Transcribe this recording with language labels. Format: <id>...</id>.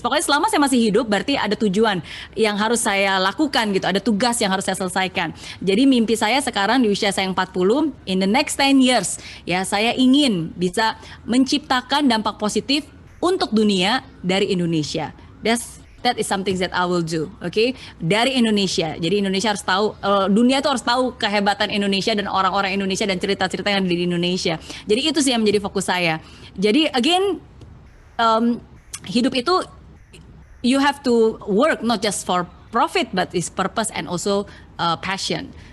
<id>Pokoknya selama saya masih hidup berarti ada tujuan yang harus saya lakukan gitu, ada tugas yang harus saya selesaikan. Jadi mimpi saya sekarang di usia saya yang 40,</id> <en>in the next 10 years,</en> <id>ya saya ingin bisa menciptakan dampak positif untuk dunia dari Indonesia.</id> <en>That is something that I will do, okay?</en> <id>Dari Indonesia. Jadi Indonesia harus tahu, dunia itu harus tahu kehebatan Indonesia dan orang-orang Indonesia dan cerita-cerita yang ada di Indonesia. Jadi itu sih yang menjadi fokus saya. Jadi again, hidup itu</id> <en>you have to work not just for profit but is purpose and also passion.</en>